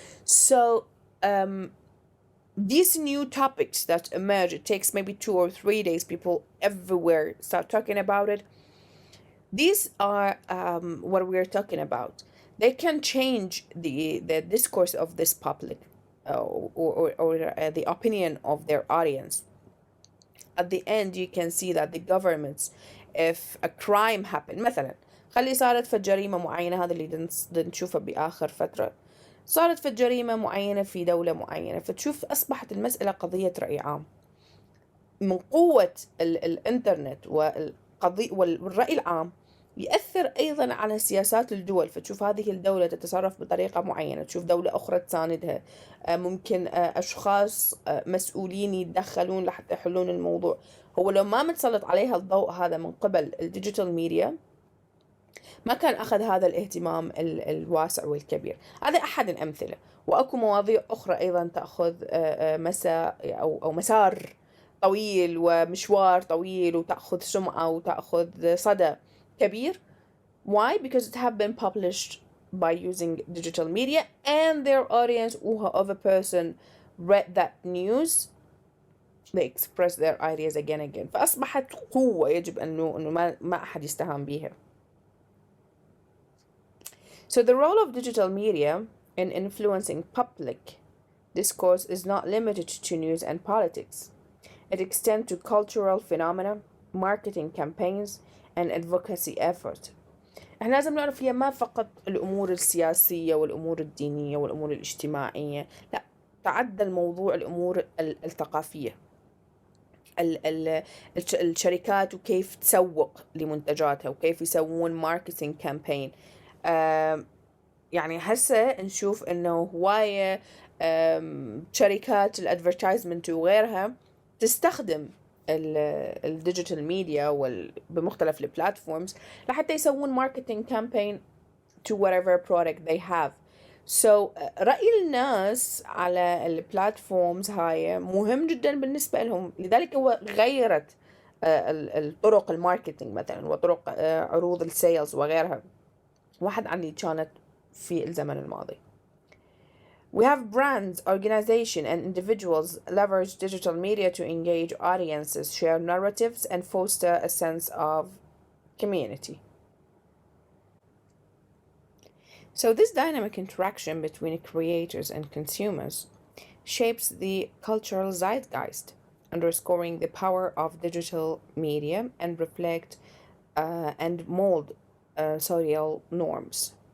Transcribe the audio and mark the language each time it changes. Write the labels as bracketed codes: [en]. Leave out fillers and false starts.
[en] So, these new topics that emerge, it takes maybe 2 or 3 days, people everywhere start talking about it. These are what we're talking about. They can change the discourse of this public, or the opinion of their audience. At the end you can see that the governments, if a crime happened [ar] مثلا، خلي صارت في جريمة معينة، هذا اللي نشوفه بآخر فترة، صارت في جريمة معينة في دولة معينة، فتشوف أصبحت المسألة قضية رأي عام. من قوة الإنترنت والرأي العام يأثر أيضا على سياسات الدول، فتشوف هذه الدولة تتصرف بطريقة معينة، تشوف دولة أخرى تساندها، ممكن أشخاص مسؤولين يتدخلون لحتى يحلون الموضوع. هو لو ما متسلط عليها الضوء هذا من قبل الديجيتال ميديا ما كان أخذ هذا الاهتمام الواسع والكبير. هذا أحد الأمثلة، وأكو مواضيع أخرى أيضا تأخذ مساء أو مسار طويل ومشوار طويل، وتأخذ سمعة وتأخذ صدى كبير. [en] Why? Because it have been published by using digital media, and their audience or whoever person read that news they express their ideas again. [ar] فأصبحت قوة يجب أنه ما أحد يستهان بها. [en] So the role of digital media in influencing public discourse is not limited to news and politics. It extends to cultural phenomena, marketing campaigns, and advocacy effort. [ar] احنا لازم نعرف هي ما فقط الأمور السياسية والأمور الدينية والأمور الاجتماعية، لا، تعدى الموضوع الأمور الثقافية، الشركات وكيف تسوق لمنتجاتها وكيف يسوون ماركتينج كامبين. يعني هسه نشوف انه هواية شركات الادفرتايزمنت وغيرها تستخدم الديجيتال ميديا بمختلف البلاتفورمز لحتى يسوون ماركتينج كامبين [en] to whatever product they have. [ar] So رأي الناس على البلاتفورمز هاي مهم جدا بالنسبة لهم، لذلك هو غيرت الطرق الماركتينج مثلا وطرق عروض السيلز وغيرها، واحد عن اللي كانت في الزمن الماضي. [en] We have brands, organizations, and individuals leverage digital media to engage audiences, share narratives, and foster a sense of community. So this dynamic interaction between creators and consumers shapes the cultural zeitgeist, underscoring the power of digital media and reflect and mold social norms.